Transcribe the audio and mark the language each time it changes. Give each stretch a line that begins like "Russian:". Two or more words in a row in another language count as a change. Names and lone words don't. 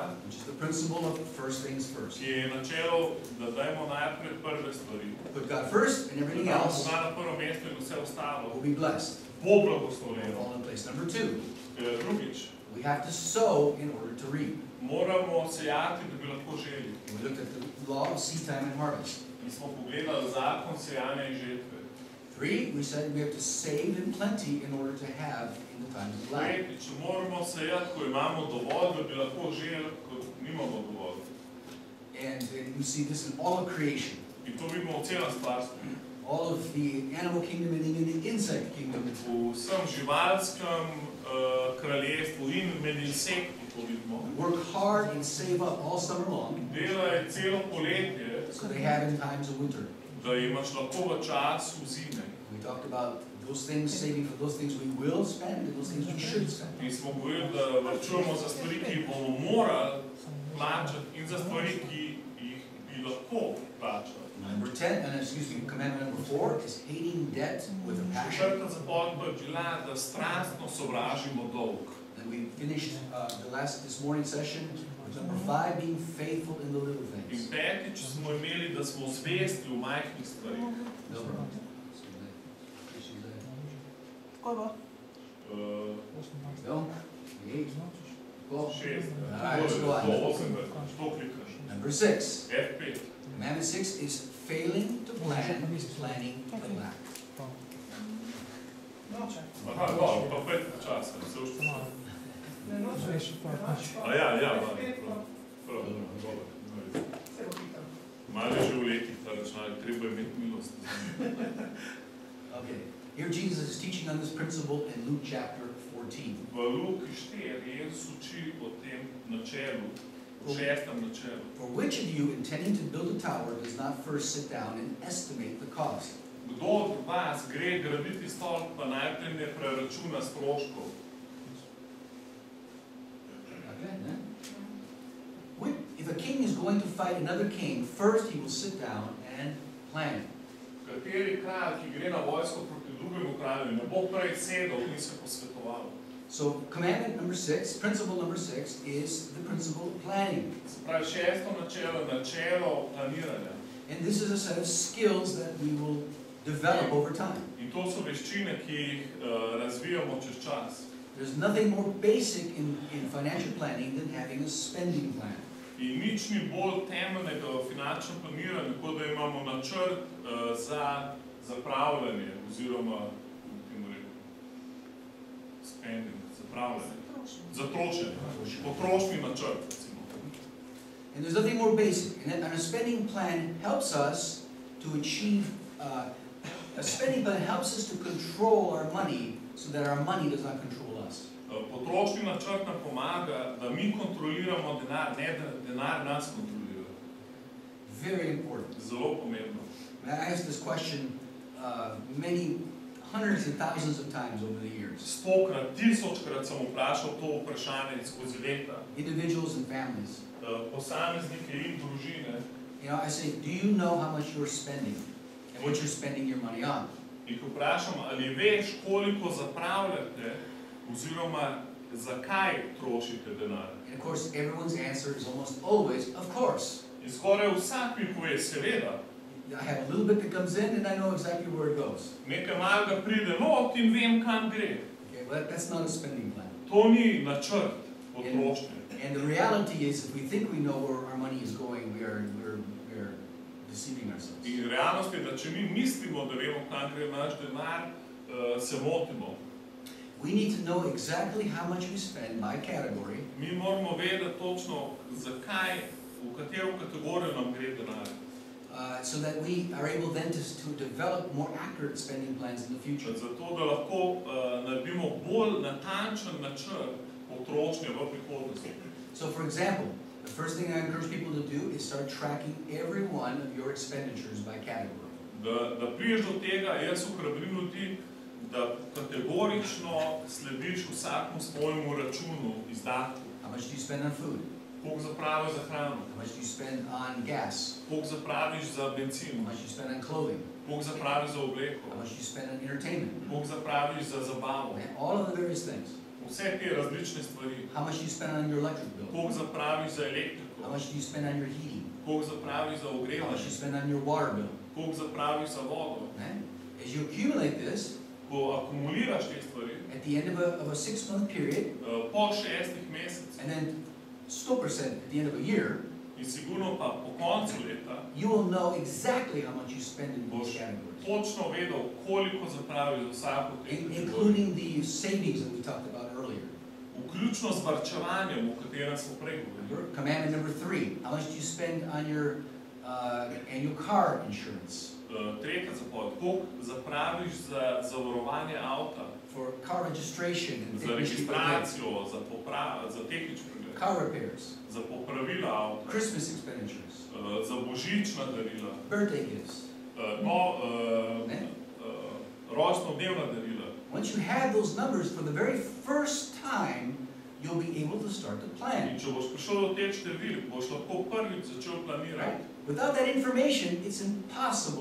English: Which is the principle of first things first.
Slovenian: ki je načelo, da dajmo najprej prve stvari.
English: Put God first and everything else
Slovenian: Boga na prvo mesto in vse ostalo
English: will be blessed.
Slovenian: bo
English: Will
Slovenian: blagoslovljeno.
English: fall in place. Number 2,
Slovenian: Drugič,
English: we have to sow in order to reap.
Slovenian: moramo sejati, da bi lahko želi.
English: And we looked at the law of seed time and harvest.
Slovenian: Mi smo pogledali zakon sejanja in žetve.
English: 3, we said we have to save in plenty in order to have in the times of lack.
Slovenian: Tretjič, moramo sejati, ko imamo dovolj, da bi lahko želi, ko nimamo dovolj.
English: can see this in all of creation.
Slovenian: In to vidimo v celem stvarstvu.
English: All of the animal kingdom and in the insect kingdom.
Slovenian: V vsem živalskem kraljestvu in med insekti to vidimo.
English: Work hard and save up all summer long.
Slovenian: Delajo celo poletje,
English: So they have in times of winter.
Slovenian: da imaš lahko v času zime.
English: We talked about those things, saving for those things we will spend and those things we should spend.
Slovenian: In smo govorili, da varčujemo za stvari, ki jih bomo morali plačati in za stvari, ki jih bi lahko plačali.
English: Number 10, and excuse me, commandment number 4 is hating debt with a passion.
Slovenian: Četrta zapoved je bila, da strastno sovražimo dolg.
English: And we finished this morning session with number 5, being faithful in the little
Slovenian: In
English: things.
Slovenian: petič smo imeli, da smo zvesti v majhnih stvarih. Dobro. Uh,
English: Go. 8. Go. 6. Alright, let's go on.
Slovenian: 8. To klikaš.
English: Number 6. F5. Commandment 6 is failing to plan, planning to lack.
Slovenian: Aha, dobro, pa 5 časa. Se už A ja, prav. Malo je že v letih ta računalnik, treba imeti milost.
English: Okay. Here Jesus is teaching on this principle in Luke chapter 14.
Slovenian: V Luki 4 Jezus uči o tem načelu, o 6. načelu.
English: For which of you intending to build a tower does not first sit down and estimate the cost?
Slovenian: Kdo od vas gre graditi stolp, pa najprej ne preračuna stroškov?
English: Okay, yeah. If a king is going to fight another king, first he will sit down and plan.
Slovenian: Kateri kralj, ki gre na vojsko proti drugemu kralju, ne bo prej sedel in se posvetoval.
English: So commandment number 6, principle number 6 is the principle of planning.
Slovenian: Se pravi, 6. načelo, načelo planiranja.
English: And this is a set of skills that we will develop over time.
Slovenian: In to so veščine, ki jih razvijamo čez čas.
English: There's nothing more basic in financial planning than having a spending plan.
Slovenian: In nič ni bolj temeljnega v finančnem planiranju, kot da imamo načrt za zapravljanje, oziroma spending, zapravljanje, za trošenje, potrošni načrt, recimo.
English: And there's nothing more basic. And a spending plan helps us to achieve, a spending plan helps us to control our money so that our money does not control us.
Slovenian: Potrošni načrt nam pomaga, da mi kontroliramo denar, ne da denar nas kontrolira.
English: Very important.
Slovenian: Zelo pomembno.
English: I asked this question many hundreds and thousands of times over the years.
Slovenian: 100-krat, 1000-krat sem vprašal to vprašanje skozi leta.
English: Individuals and families.
Slovenian: Posameznike in družine.
English: You know, I say, do you know how much you're spending and what you're spending your money on?
Slovenian: In ko vprašam, ali veš, koliko zapravljate, oziroma zakaj trošite denar?
English: And of course, everyone's answer is almost always, of course.
Slovenian: In skoraj vsak mi pove, seveda.
English: I have a little bit that comes in and I know exactly where it goes.
Slovenian: Nekaj malega pride not in vem, kam gre.
English: Okay, well, that's not a spending plan.
Slovenian: To ni načrt potrošnje.
English: And the reality is, if we think we know where our money is going, we're deceiving ourselves.
Slovenian: In realnost je, da če mi mislimo, da vemo, kam gre naš denar, se motimo.
English: We need to know exactly how much we spend by category.
Slovenian: Mi moramo vedeti točno, zakaj, v katero kategorijo nam gre denar.
English: So that we are able then to develop more accurate spending plans in the future.
Slovenian: Zato, da lahko naredimo bolj natančen načrt potrošnje v prihodnosti.
English: So, for example, the first thing I encourage people to do is start tracking every one of your expenditures by category.
Slovenian: Da priješ do tega, jaz ohrabrim ljudi, da kategorično slediš vsakmu svojemu računu izdatku.
English: How much do you spend on food?
Slovenian: Koliko zapraviš za hrano?
English: How much do you spend on gas?
Slovenian: Koliko zapraviš za benzin?
English: How much do you spend on clothing?
Slovenian: Koliko zapraviš za obleko?
English: How much do you spend on entertainment?
Slovenian: Koliko zapraviš za zabavo?
English: And all of the various things.
Slovenian: Vse te različne stvari.
English: How much do you spend on your electric bill?
Slovenian: Koliko zapraviš za elektriko?
English: How much do you spend on your heating?
Slovenian: Koliko zapraviš za
English: How much do
Slovenian: ogrevanje?
English: you spend on your water bill?
Slovenian: Koliko zapraviš za vodo?
English: As you accumulate this,
Slovenian: Ko akumuliraš te stvari,
English: at the end of a 6-month period,
Slovenian: po 6 mesecih
English: and then 100% at the end of a year,
Slovenian: in sigurno pa po koncu leta,
English: you will know exactly how much you spend in
Slovenian: boš
English: these categories.
Slovenian: točno vedel, koliko zapraviš za vsako te kategorije.
English: Including the savings that we talked about earlier.
Slovenian: Vključno z varčevanjem, o katerem smo prej govorili.
English: Commandment number 3, how much do you spend on your annual car insurance.
Slovenian: Tretja zapoved, koliko zapraviš za zavarovanje avta,
English: For car registration and
Slovenian: za
English: technical repairs,
Slovenian: registracijo, za tehnični pregled,
English: car repairs,
Slovenian: za popravila avta,
English: Christmas expenditures,
Slovenian: za božična darila,
English: birthday gifts.
Slovenian: Rojstnodnevna darila.
English: Once you have those numbers for the very first time, you'll be able to start to
Slovenian: In
English: plan.
Slovenian: če boš prišel do teh številk, boš lahko prvič začel planirati.
English: Without that information, it's impossible